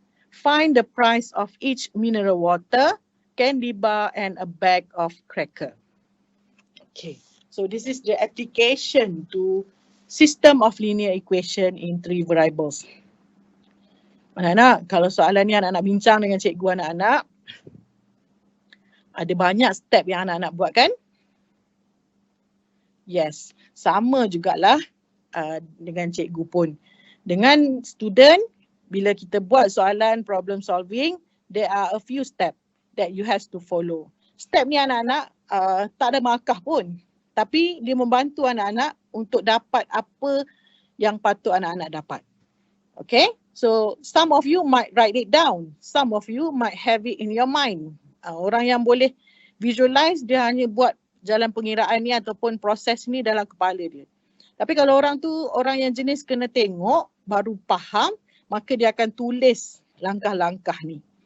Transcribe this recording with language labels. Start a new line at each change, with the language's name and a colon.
English: Find the price of each mineral water, candy bar and a bag of cracker. Okay, so this is the application to system of linear equation in 3 variables.
Malay: Anak-anak, kalau soalan ni anak-anak bincang dengan cikgu anak-anak, ada banyak step yang anak-anak buat kan? Yes, sama jugalah dengan cikgu pun. Dengan student, bila kita buat soalan problem solving,
English: there are a few steps that you have to follow.
Malay: Step ni anak-anak tak ada markah pun. Tapi dia membantu anak-anak untuk dapat apa yang patut anak-anak dapat.
English: Okay? So some of you might write it down. Some of you might have it in your mind.
Malay: Orang yang boleh visualize, dia hanya buat jalan pengiraan ni ataupun proses ni dalam kepala dia. Tapi kalau orang tu orang yang jenis kena tengok baru faham, maka dia akan tulis langkah-langkah ni.